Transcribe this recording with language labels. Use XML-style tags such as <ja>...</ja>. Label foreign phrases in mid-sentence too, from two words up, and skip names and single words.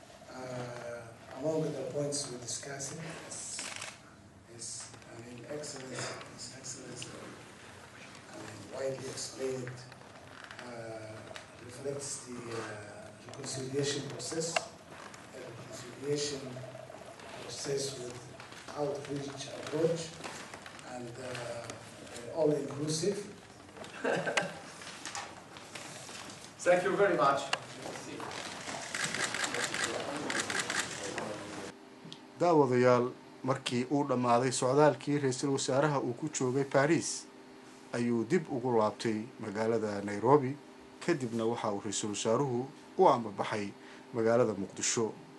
<en>Uh, among the points we discussed is, is, I mean, excellence, His Excellency, I mean, widely explained, uh, reflects the, uh, reconciliation process, a reconciliation process with outreach approach and, uh, all inclusive. Thank you very much.</en> <so>Daawadayaal, markii uu dhammaaday socdaalkii ra'iisul wasaaraha uu ku joogay Paris, ayuu dib ugu laabtay magaalada Nairobi. Kadibna waxa uu ra'iisul wasaaruhu u ambabaxay magaalada Muqdisho.</so>